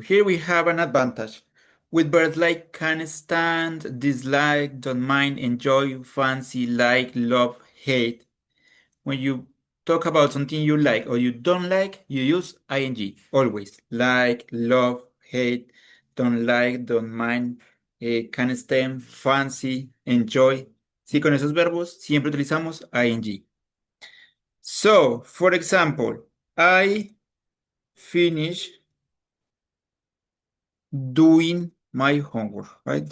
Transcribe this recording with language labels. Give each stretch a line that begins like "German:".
English: Here we have an advantage. With verbs like can stand, dislike, don't mind, enjoy, fancy, like, love, hate. When you talk about something you like or you don't like, you use ing always. Like, love, hate, don't like, don't mind, can stand, fancy, enjoy.
Spanish: Sí, con esos verbos siempre utilizamos ing.
English: So, for example, I finish doing my homework, right?